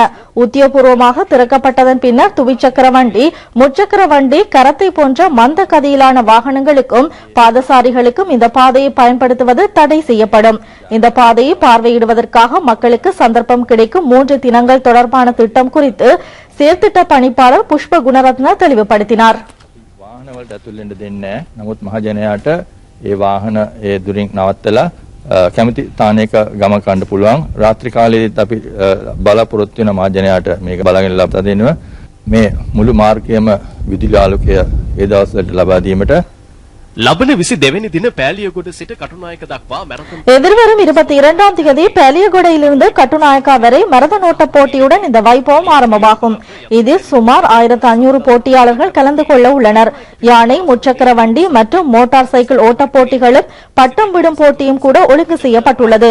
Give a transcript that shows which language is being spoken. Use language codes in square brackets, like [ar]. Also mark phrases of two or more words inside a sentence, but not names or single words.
[ta] உத்தியோகபூர்வமாக திறக்கப்பட்டதன் பின்னர் துவிச்சக்கர வண்டி, முச்சக்கர வண்டி, கரத்தை போன்ற மந்த கதியிலான வாகனங்களுக்கும் பாதசாரிகளுக்கும் இந்த பாதையை பயன்படுத்துவது தடை செய்யப்படும். இந்த பாதையை பார்வையிடுவதற்காக மக்களுக்கு சந்தர்ப்பம் கிடைக்கும் 3 தினங்கள் தொடர்பான திட்டம் குறித்து செயற்திட்ட பணிப்பாளர் புஷ்ப குணரத்ன தெளிவுபடுத்தினார். [si] වාහනවලට ඇතුල් වෙන්න දෙන්නේ නැහැ. නමුත් මහජනයාට ඒ වාහන ඒ දුරින් නවත්තලා කැමති තානයක ගම කන්න පුළුවන්. රාත්‍රී කාලයේදීත් අපි බලාපොරොත්තු වෙන මහජනයාට මේක බලාගෙන ලබා දෙනවා. මේ මුළු මාර්ගයම විදුලි ආලෝකය ඒ දවස්වලට ලබා දීමට ලබන 22 දින පෑලියගොඩ සිට කටුනායක දක්වා මැරතන් [ta] எதிர்வரும் 22ஆம் தேதி பேலியகொடையிலிருந்து கட்டுநாயக்கா வரை மரதன் ஓட்ட போட்டியுடன் இந்த வைபவம் ஆரம்பமாகும். இதில் சுமார் 1500 போட்டியாளர்கள் கலந்து கொள்ள உள்ளனர். யானை, முச்சக்கர வண்டி மற்றும் மோட்டார் சைக்கிள் ஓட்ட போட்டிகளும் பட்டம் விடும் போட்டியும் கூட ஒழுங்கு செய்யப்பட்டுள்ளது.